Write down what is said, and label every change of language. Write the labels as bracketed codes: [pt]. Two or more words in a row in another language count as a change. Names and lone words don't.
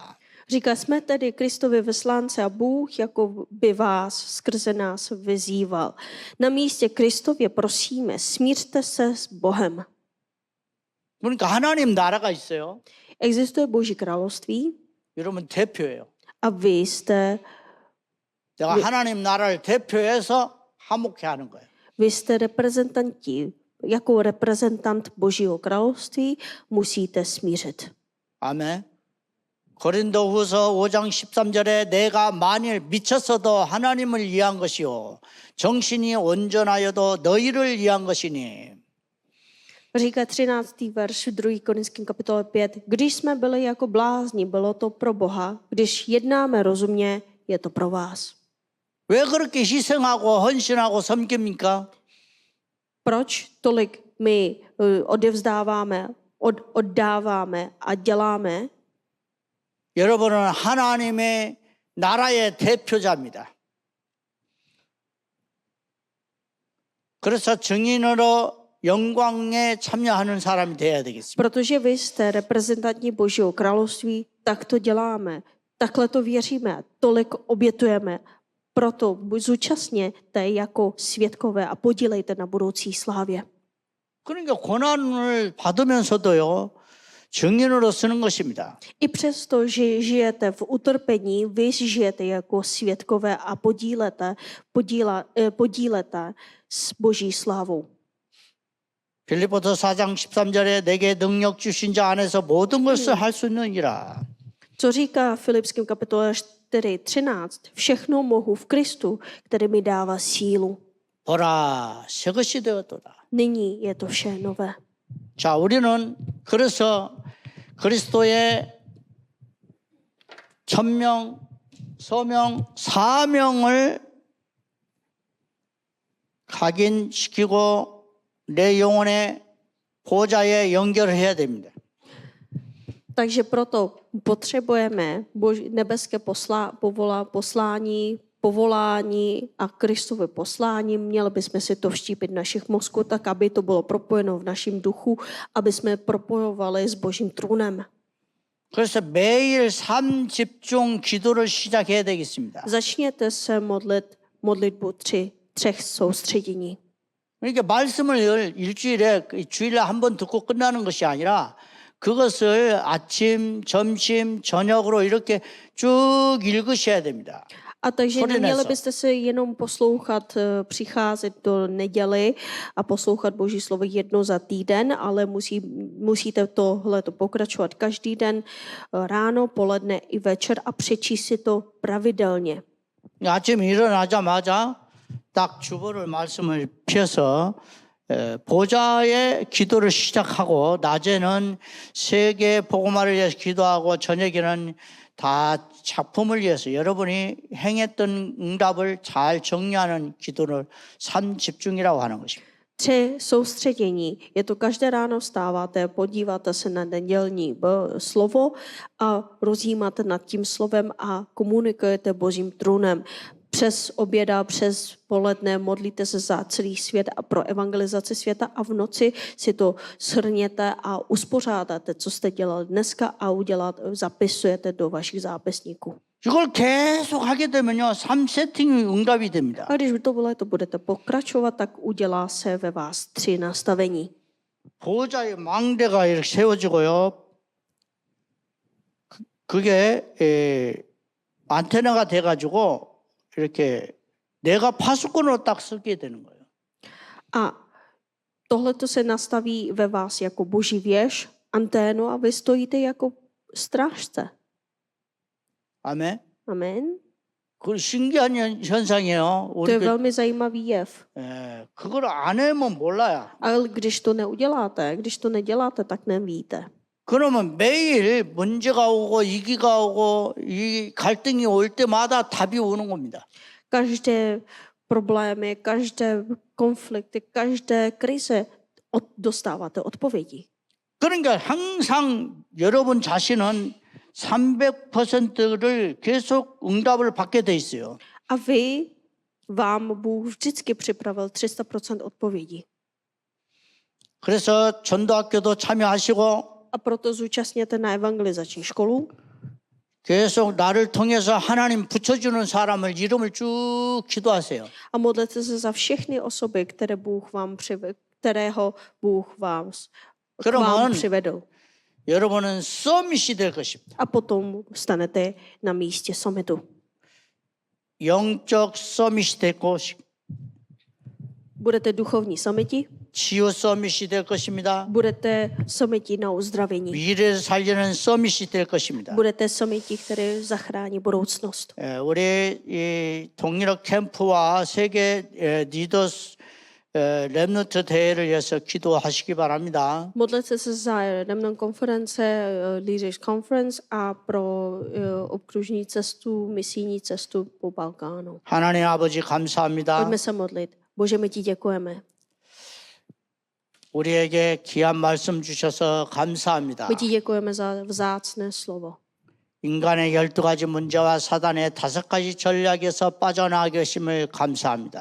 [cs] Říká, jsme tedy Kristovi vyslánci a Bůh jako by vás skrze nás vyzýval. Na místě Kristově prosíme, smířte se s Bohem. [ko] 그러니까 하나님 나라가 있어요. [cs] Existuje Boží království [ko] 여러분 대표예요. [cs] a vy jste, [ko] 내가 하나님 나라를 대표해서 화목해 하는 거예요. [cs] vy jste reprezentanti. Jako reprezentant Božího království musíte smířit. [ko] 아멘. 고린도후서 5장 13절에 내가 만일 미쳤어도 하나님을 위한 것이요 정신이 온전하여도 너희를 위한 것이니. [cs] Říká 13. verš v 2. Korinským kapitole 5. Když jsme byli jako blázni, bylo to pro Boha. Když jednáme rozumně, je to pro vás. [ko] 왜 그렇게 희생하고 헌신하고 섬깁니까? [cs] Proč tolik my odevzdáváme, oddáváme a děláme? [ko] 여러분은 하나님의 나라의 대표자입니다. 그래서 증인으로 영광에 참여하는 사람이 돼야 되겠습니다. [cs] Protože vy jste reprezentanti Božího království, tak to děláme. Takhle to věříme, tolik obětujeme. Proto zúčastněte jako svědkové a podílejte na budoucí slávě. [ko] 그러니까 고난을 받으면서도요. 증인으로 쓰는 것입니다. [cs] I přesto, že žijete v utrpení, vy žijete jako svědkové a podílete s Boží slávou. [ko] 빌립보서 4장 13절에 내게 능력 주신 자 안에서 모든 것을 할 수 있느니라. [cs] Co říká Filipským kapitole 4:13? Všechno mohu v Kristu, který mi dává sílu. [ko] 보라, 새 것이 되었도다. [cs] Nyní je to vše nové. [ko] 자, 우리는 그래서 그리스도의 천명, 소명, 사명을 각인시키고 내 영혼의 보좌에 연결해야 됩니다. [cs] Takže proto potřebujeme nebeské povolání a Kristové poslání. Měli bychom si to vštípit v našich mozku, tak aby to bylo propojeno v našem duchu, aby jsme propojovali s Božím trůnem. [ko] 그래서 매일 삶 집중 기도를 시작해야 되겠습니다. [cs] Začněte se modlit modlitbu třech soustředění. [ko] 그러니까 말씀을 일주일에 주일에 한 번 듣고 끝나는 것이 아니라 그것을 아침, 점심, 저녁으로 이렇게 쭉 읽으셔야 됩니다. [cs] A takže Hodinec. neměli byste se jenom poslouchat, přicházet do neděli a poslouchat Boží slovo jedno za týden, ale musíte tohleto pokračovat každý den, ráno, poledne i večer a přečíst si to pravidelně. [ko] 아침에 일어나자마자 딱 주보를 말씀을 펴서 보좌의 기도를 시작하고 낮에는 세계 복음화를 위해서 기도하고 저녁에는 다 작품을 위해서 여러분이 행했던 응답을 잘 정리하는 기도를 삶 집중이라고 하는 것입니다. [cs] 3 soustředění. Je to každé ráno vstáváte, podíváte se na nedělní slovo a rozjímáte nad tím slovem a komunikujete Božím trůnem. Přes oběda, přes poledne modlíte se za celý svět a pro evangelizaci světa a v noci si to shrněte a uspořádáte, co jste dělali dneska a zapisujete do vašich zápisníků. [ko] 이걸 계속 하게 되면요, 3 세팅이 응답이 됩니다. [cs] A když to budete pokračovat, tak udělá se ve vás 3 nastavení. [ko] 보호자의 망대가 이렇게 세워지고요. 그게 안테나가 돼가지고 이렇게 내가 파수꾼으로 딱 쓰게 되는 거예요. [cs] A tohleto se nastaví ve vás jako boží věž, anténu a vy stojíte jako strážce. [ko] 아멘. [cs] Amen. [ko] 그 신기한 현상이에요. [cs] To je velmi zajímavý jev. [ko] 그걸 안 하면 몰라요. [cs] Ale když to neuděláte, když to neděláte, tak nevíte. [ko] 그러면 매일 문제가 오고 위기가 오고 이 갈등이 올 때마다 답이 오는 겁니다. [cs] Každé problémy, každé konflikty, každé krize dostáváte odpovědi. [ko] 그러니까 항상 여러분 자신은 300%를 계속 응답을 받게 돼 있어요. [cs] A vám Bůh vždycky připravil 300% odpovědí. [ko] 그래서 전도학교도 참여하시고 [cs] A proto zúčastněte na evangelizační školu. [ko] 계속 나를 통해서 하나님 붙여주는 사람을 이름을 쭉 기도하세요. [cs] A modlete se za všechny osoby, kterého Bůh vám přivedl. [ko] 그러면 [cs] přivedl. [ko] 여러분은 서밋이 될 것입니다. [cs] A potom stanete na místě summitu. [ko] 영적 서밋이 될 것이고 [cs] Budete duchovní summiti, [ko] 치유 서밋이 될 것입니다. [cs] budete summiti na uzdravení. [ko] 미래를 살리는 서밋이 될 것입니다. [cs] Budete summiti, které zachrání budoucnost. [ko] 우리 이 동유럽 캠프와 세계 리더스 렘넌트 대회를 위해서 기도하시기 바랍니다. [cs] Modlete se za Remnant konference, Leaders Conference a pro obkružní cestu, misijní cestu po Balkánu. [ko] 하나님 아버지 감사합니다. [cs] Pojďme se modlit. Bože, my ti děkujeme. [ko] 우리에게 귀한 말씀 주셔서 감사합니다. [cs] My ti děkujeme za vzácné slovo. [ko] 인간의 12가지 문제와 사단의 5가지 전략에서 빠져나가게 하심을 감사합니다.